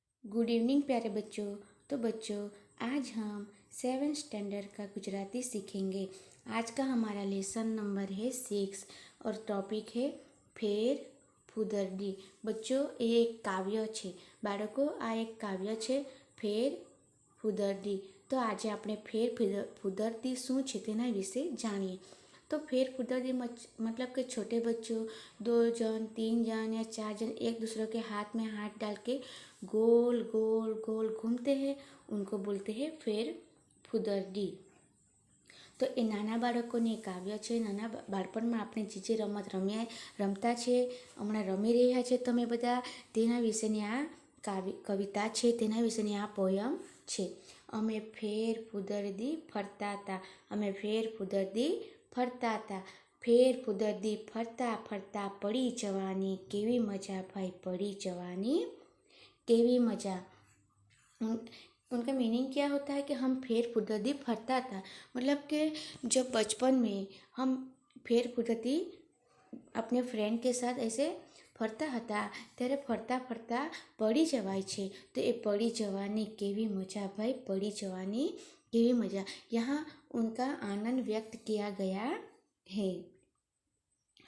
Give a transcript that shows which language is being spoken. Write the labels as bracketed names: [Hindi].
[Hindi] Good evening प्यारे बच्चों। तो बच्चों, आज हम 7th स्टैंडर्ड का गुजराती सीखेंगे। आज का हमारा लेसन नंबर है 6 और टॉपिक है फेर फुदरडी। बच्चों, ये एक काव्य है। [Gujarati] बाળકો, આ એક કાવ્ય છે ફેર ફુદરડી। તો આજે આપણે ફેર ફુદરડી શું છે તેના વિશે જાણીએ। [Hindi] तो फेर फुदरडी मतलब कि छोटे बच्चों 2 जन 3 जन या 4 जन एक दूसरे के हाथ में हाथ डाल के गोल गोल गोल घूमते हैं, उनको बोलते हैं फेर फुदरडी। [Gujarati] તો એ નાના બાળકોની કાવ્ય છે। નાના બાળપણમાં આપણે જે રમત રમતા છે, હમણાં રમી રહ્યા છે તમે બધા, તેના વિશેની આ કવિતા છે, તેના વિશેની આ પોયમ છે। અમે ફેર ફુદરડી ફરતા હતા, અમે ફેર ફુદરડી ફરતા હતા, ફેર ફુદરડી ફરતા ફરતા પડી જવાની કેવી મજા ભાઈ, પડી जवानी केवी मजा। [Hindi] उनका मीनिंग क्या होता है कि हम फेर फुदरडी फरता था, मतलब कि जब बचपन में हम फेर फुदरडी अपने फ्रेंड के साथ ऐसे फरता [Gujarati] હતા ત્યારે ફરતા ફરતા પડી જવાય છે। તો એ પડી જવાની કેવી મજા ભાઈ, પડી જવાની કેવી મજા। [Hindi] यहाँ उनका आनंद व्यक्त किया गया है।